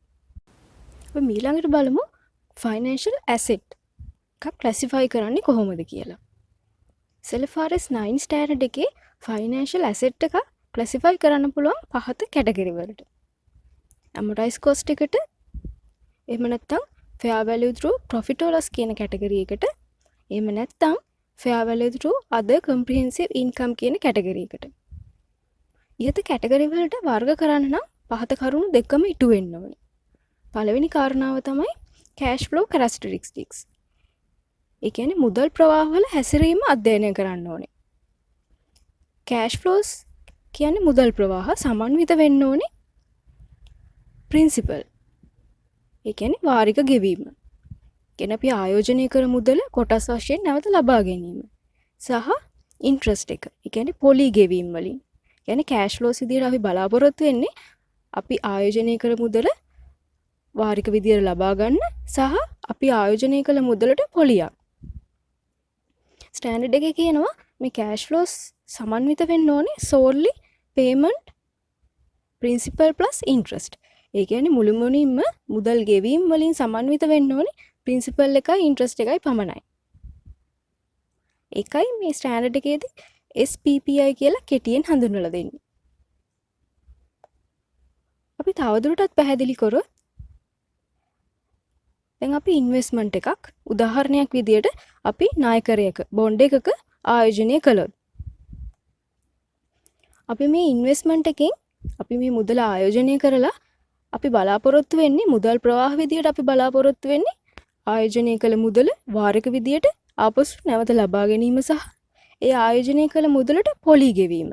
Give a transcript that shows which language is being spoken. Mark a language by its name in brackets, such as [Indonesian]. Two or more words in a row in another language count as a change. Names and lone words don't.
[Sinhala] අපි ඊළඟට බලමු [English] financial asset [Sinhala] එකක් ක්ලැසිෆයි කරන්නේ කොහොමද කියලා. SLFRS 9 ස්ටෑන්ඩඩ් එකේ [English] financial asset [Sinhala] එක ක්ලැසිෆයි කරන්න පුළුවන් පහත කැටගරි වලට. [English] amortised cost [Sinhala] එකට, එහෙම නැත්නම් [English] fair value through profit or loss [Sinhala] කියන කැටගරි එකට, එහෙම නැත්නම් [English] fair value through other comprehensive income [Sinhala] කියන කැටගරි එකට. ඉහත කැටගරි වලට වර්ග කරන්න නම් පහත කරුණු දෙකම ඉටු වෙන්න ඕනේ. පළවෙනි කාරණාව තමයි [English] cash flow characteristics. [Sinhala] ඒ කියන්නේ මුදල් ප්‍රවාහ වල හැසිරීම අධ්‍යයනය කරන්න ඕනේ. [English] cash flows [Sinhala] කියන්නේ මුදල් ප්‍රවාහ සමන්විත වෙන්න ඕනේ principal. ඒ කියන්නේ වාරික ගෙවීම. කියන අපි ආයෝජනය කර මුදල කොටස් වශයෙන් නැවත ලබා ගැනීම සහ ඉන්ට්‍රස්ට් එක. ඒ කියන්නේ පොලි ගෙවීම වලින්. කියන්නේ [English] cash flows [Sinhala] විදියට අපි බලාපොරොත්තු වෙන්නේ අපි ආයෝජනය කර මුදල වාරික විදියට ලබා ගන්න සහ අපි ආයෝජනය කළ මුදලට පොලියක්. ස්ටෑන්ඩඩ් එකේ කියනවා මේ [English] cash flows [Sinhala] සමන්විත වෙන්න ඕනේ [English] solely payment principal plus interest. [Sinhala] ඒ කියන්නේ මුළුමනින්ම මුදල් ගෙවීම වලින් සමන්විත වෙන්න ඕනේ ප්‍රින්සිපල් එකයි ඉන්ට්‍රස්ට් එකයි පමණයි. ඒකයි මේ ස්ටෑන්ඩඩ් එකේදී SPPI කියලා කෙටියෙන් හඳුන්වලා දෙන්නේ. අපි තවදුරටත් පැහැදිලි කරොත් දැන් අපි ඉන්වෙස්ට්මන්ට් එකක් උදාහරණයක් විදියට අපි ණයකරයක බොන්ඩ් එකක ආයෝජනය කළොත් අපි මේ ඉන්වෙස්ට්මන්ට් එකෙන් අපි මේ මුදල ආයෝජනය කරලා අපි බලාපොරොත්තු වෙන්නේ මුදල් ප්‍රවාහ විදියට අපි බලාපොරොත්තු වෙන්නේ ආයෝජනය කළ මුදල වාරික විදියට ආපසු නැවත ලබා ගැනීම සහ ඒ ආයෝජනය කළ මුදලට පොලි ගෙවීම.